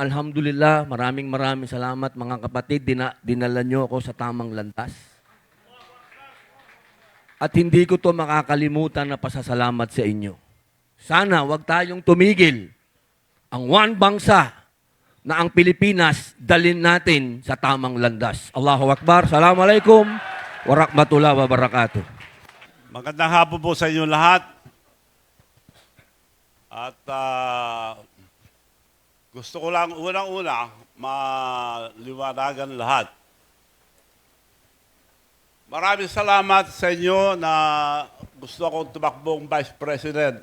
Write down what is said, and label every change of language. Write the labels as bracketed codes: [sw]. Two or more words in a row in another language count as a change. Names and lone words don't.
[tl] Alhamdulillah, maraming salamat mga kapatid. Dinala nyo ako sa tamang landas. At hindi ko to makakalimutan na pasasalamat sa inyo. Sana wag tayong tumigil. Ang one bangsa na ang Pilipinas dalin natin sa tamang landas. [ar] الله أكبر. السلام عليكم ورحمة الله وبركاته. [tl] Magandang hapon po sa inyo lahat. At gusto ko lang unang-una maliwanagan lahat. Maraming salamat sa inyo na gusto akong tumakbong Vice President.